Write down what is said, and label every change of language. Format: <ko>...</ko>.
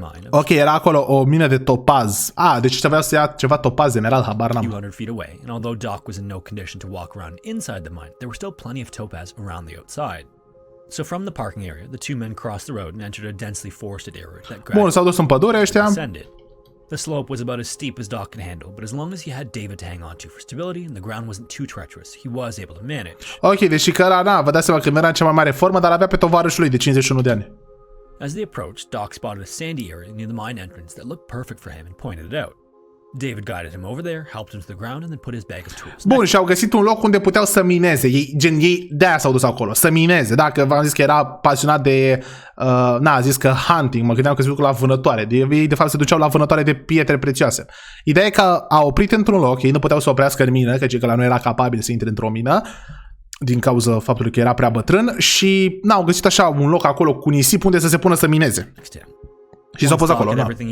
<ro>Ok, era acolo o mină de topaz. Deci ăștia voiau să ia ceva topaz, emerald, habar n-am.</ro> <en>200 feet away, and although Doc was in no condition to walk around inside the mine, there were still plenty of topaz around the outside. So from the parking area, the two men crossed the road and entered a densely forested area that gradually</en> <ro>s-au dus în pădure ăștia.</ro> <en>descended. The slope was about as steep as Doc could handle, but as long as he had David to hang on to for stability and the ground wasn't too treacherous, he was able to manage.</en> <ro>Ok, deci că ăla, vă dați seama că nu era în cea mai mare formă, dar avea pe tovarășul lui de 51 de ani.</ro> <en>As they approached, Doc spotted a sandy area near the mine entrance that looked perfect for him and pointed it out. David guided him over there, helped him to the ground and then put his bag of tools.</en> <ro>Bun, și au găsit un loc unde puteau să mineze. Ei de-aia s-au dus acolo, să mineze. Dacă v-am zis că era pasionat de a zis că hunting, mă gândeam că se duc la vânătoare. Ei de fapt se duceau la vânătoare de pietre prețioase. Ideea e că a oprit într-un loc, ei nu puteau să oprească în mină, căci că la nu era capabil să intre într-o mină din cauza faptului că era prea bătrân și au găsit așa un loc acolo cu nisip unde să se pună să mineze. Și s-au pus acolo, da.</ro>